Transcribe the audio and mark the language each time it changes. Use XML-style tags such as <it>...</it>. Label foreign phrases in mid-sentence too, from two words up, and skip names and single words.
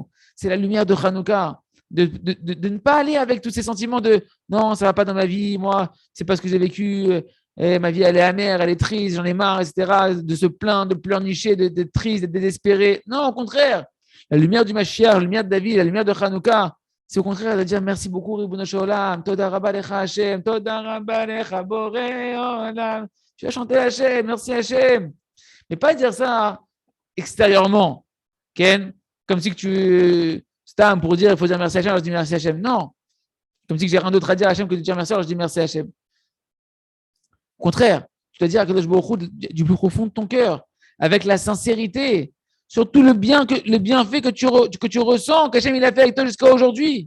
<fr>C'est la lumière de Hanouka. De ne pas aller avec tous ces sentiments de non, ça ne va pas dans ma vie, moi, c'est pas ce que j'ai vécu, ma vie elle est amère, elle est triste, j'en ai marre, etc. De se plaindre, de pleurnicher, d'être triste, d'être désespéré. Non, au contraire, la lumière du Mashiach, la lumière de David, la lumière de Hanouka, c'est au contraire de dire merci beaucoup,</fr> <he>רבונו של עולם תודה רבה לך השם תודה רבה לך בורא עולם.</he> <fr>Tu vas chanter Hashem, merci Hashem. Mais pas dire ça extérieurement, Ken, comme si que tu stam pour dire il faut dire merci Hashem, alors je dis merci Hashem. Non, comme si que j'ai rien d'autre à dire à Hashem que de dire merci, alors je dis merci Hashem. Au contraire, tu dois dire à Kadosh Baruch Hu du plus profond de ton cœur, avec la sincérité, surtout le bienfait que tu ressens, qu'Hachem il a fait avec toi jusqu'à aujourd'hui.</fr>